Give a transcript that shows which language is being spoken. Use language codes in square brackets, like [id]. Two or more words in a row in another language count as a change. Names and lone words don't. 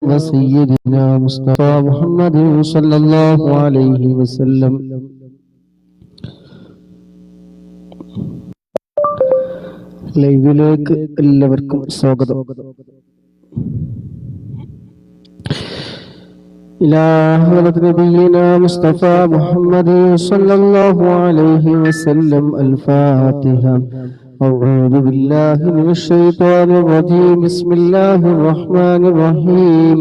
[ar] وسيدنا مصطفى محمد صلى الله عليه وسلم. [ml] ലൈവിലേക്ക് എല്ലാവർക്കും സ്വാഗതം. [ar] إلى حضرة نبينا مصطفى محمد صلى الله عليه وسلم. الفاتحة. أعوذ بالله من الشيطان الرجيم. بسم الله الرحمن الرحيم.